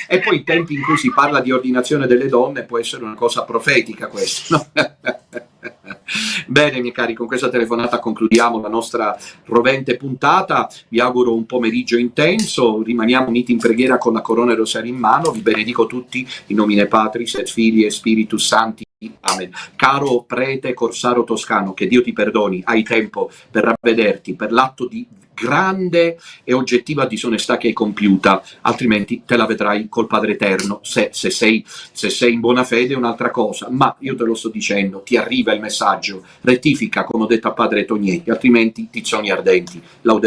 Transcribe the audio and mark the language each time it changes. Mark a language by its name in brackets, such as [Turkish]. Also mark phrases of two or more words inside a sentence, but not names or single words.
[Italian] E poi i tempi in cui si parla di ordinazione delle donne può essere una cosa profetica questa, no? Bene, miei cari, con questa telefonata concludiamo la nostra rovente puntata. Vi auguro un pomeriggio intenso, rimaniamo uniti in preghiera con la corona e il rosario in mano. Vi benedico tutti [Latin] in nomine Patris et Filii e Spiritus Sancti. [Italian] Amen. Caro prete corsaro toscano, che Dio ti perdoni, hai tempo per ravvederti per l'atto di grande e oggettiva disonestà che hai compiuta, altrimenti te la vedrai col Padre Eterno. Se sei in buona fede è un'altra cosa, ma io te lo sto dicendo, ti arriva il messaggio, rettifica come ho detto a Padre Tognetti, altrimenti tizzoni ardenti.